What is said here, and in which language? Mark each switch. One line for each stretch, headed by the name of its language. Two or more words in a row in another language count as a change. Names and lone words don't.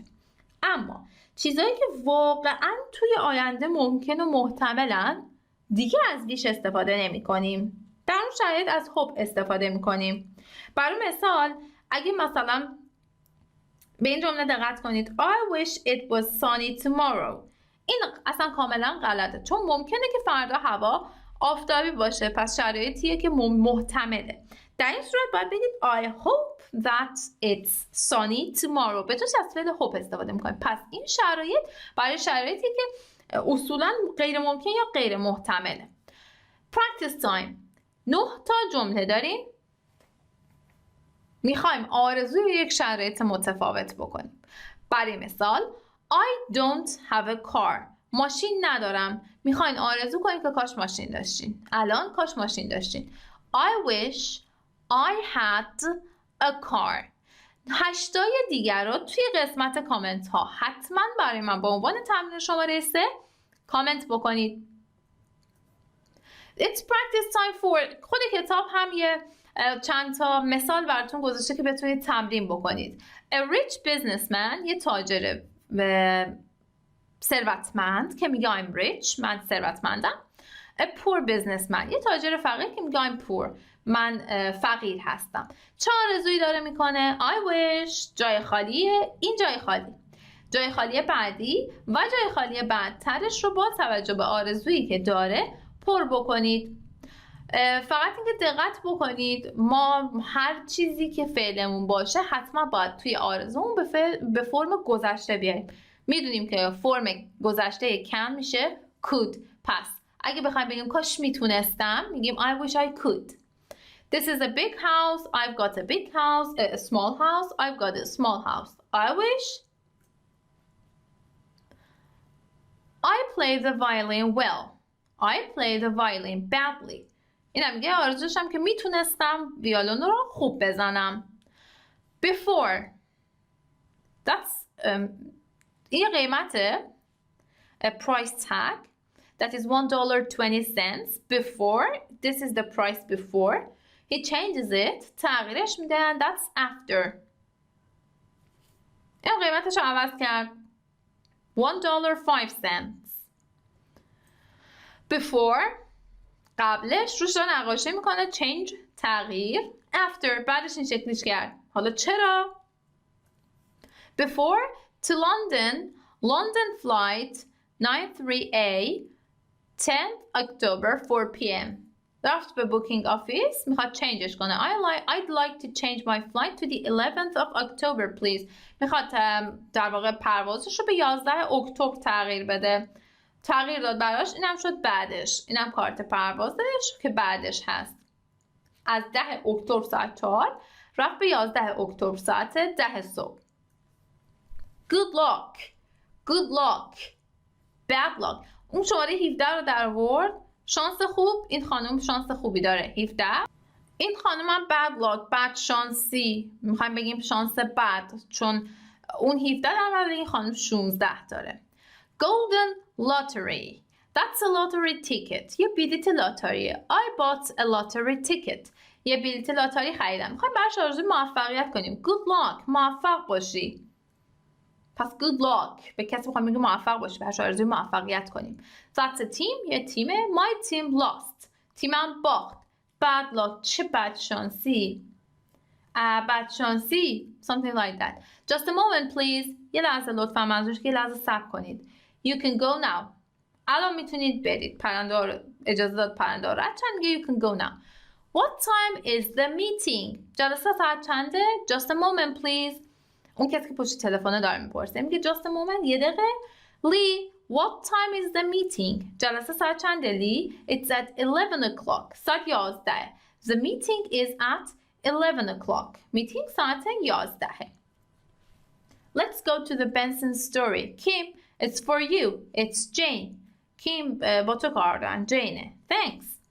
Persian: اما چیزایی که واقعا توی آینده ممکن و محتملن، دیگه از بیش استفاده نمی کنیم. در اون شرایط از hope استفاده می کنیم. برای مثال اگه مثلا به این جمله دقت کنید
English: I wish it was sunny tomorrow،
Persian: این اصلا کاملا غلطه، چون ممکنه که فردا هوا آفتابی باشه، پس شرایطیه که محتمله. در این صورت باید بگید
English: I hope that it's sunny tomorrow،
Persian: به جاش از فعل hope استفاده میکنیم. پس این شرایط برای شرایطی که اصولا غیر ممکن یا غیر محتمله.
English: Practice time.
Persian: 9 تا جمله داریم، میخوایم آرزوی یک شرایط متفاوت بکنیم. برای مثال
English: I don't have a car،
Persian: ماشین ندارم. میخواین آرزو کنید که کاش ماشین داشتین. الان کاش ماشین داشتین.
English: I wish I had a car.
Persian: 8 تای دیگر رو توی قسمت کامنت ها حتما برای من به عنوان تمرین شماره 3 کامنت بکنید.
English: It's practice time for.
Persian: خود کتاب هم یه چند تا مثال براتون گذاشته که بتونید تمرین بکنید.
English: A rich businessman،
Persian: یه تاجر ثروتمند که میگه
English: I'm rich،
Persian: من ثروتمندم.
English: A poor businessman،
Persian: یه تاجر فقیر که میگه
English: I'm poor،
Persian: من فقیر هستم. چه آرزویی داره میکنه؟
English: I wish،
Persian: جای خالیه، این جای خالی، جای خالی بعدی و جای خالی بعدترش رو با توجه به آرزویی که داره پر بکنید. فقط اینکه دقت بکنید ما هر چیزی که فعلمون باشه حتما باید توی آرزومون به فرم گذشته بیاریم. میدونیم که فرم گذشته کم میشه could. پس اگه بخوایم بگیم کاش میتونستم، میگیم
English: I wish I could. This is a big house, I've got a big house. A small house, I've got a small house. I wish I play the violin well. I play the violin badly.
Persian: اینم میگه آرزوشم که میتونستم ویولون رو خوب بزنم.
English: Before. That's
Persian: این قیمته.
English: A price tag. That is $1.20. Before. This is the price before. He changes it.
Persian: تغییرش میده.
English: And that's after.
Persian: این قیمتش رو عوض کرد. $1.05. Before. قبلش روش رو نقاشی میکنه change تغییر.
English: After
Persian: بعدش این شکلیش کرد. حالا چرا؟
English: Before to London flight 93A 10th October 4 p.m.
Persian: رفت به
English: booking office
Persian: میخواد چنجش کنه.
English: I'd like to change my flight to the 11th of October please.
Persian: میخواد در واقع پروازش رو به 11 اکتبر تغییر بده. تغییر داد براش، اینم شد بعدش، اینم کارت پروازش که بعدش هست. از 10 اکتبر ساعت 4 رفت به 11 اکتبر ساعت 10 صبح.
English: Good luck. Good luck. Bad luck.
Persian: اون شماره 17 رو در آورد. شانس خوب. این خانم شانس خوبی داره. 17. این خانم هم
English: bad luck.
Persian: بد شانسی. میخوایم بگیم شانس بد، چون اون 17 در مورد این خانم 16 داره.
English: Golden lottery. That's a lottery ticket.
Persian: یه بلیت لاتاری.
English: I bought a lottery ticket.
Persian: یه بلیت لاتاری خریدم. میخوایم براش آرزوی موفقیت کنیم.
English: Good luck.
Persian: موفق باشی. پس
English: good luck.
Persian: به کسی میخوایم بگیم موفق باشی، براش آرزوی موفقیت کنیم.
English: That's a team.
Persian: یه تیمه.
English: My team lost.
Persian: تیمم باخت.
English: Bad luck.
Persian: چه بدشانسی. بدشانسی.
English: something like that. Just a moment please.
Persian: یه لحظه لطفا، منظورش که یه لحظه صبر کنید.
English: You can go now.
Persian: الان میتونید برید. پرنده رو اجازه داد پرنده رو رد چند دیگه.
English: You can go now. What time is the meeting?
Persian: جلسه ساعت چنده؟
English: Just a moment please.
Persian: اون کسی که پشت تلفن داره میپرسه میگه
English: just a moment،
Persian: یه دقیقه.
English: Lee, what time is the meeting?
Persian: جلسه ساعت چنده Lee?
English: It's at 11 o'clock.
Persian: ساعت 11.
English: The meeting is at 11 o'clock.
Persian: meeting ساعت 11.
English: Let's go to the Benson story. Kim, it's for you. It's Jane. Kim
Persian: با تو کار دارن.
English: Jane. Thanks.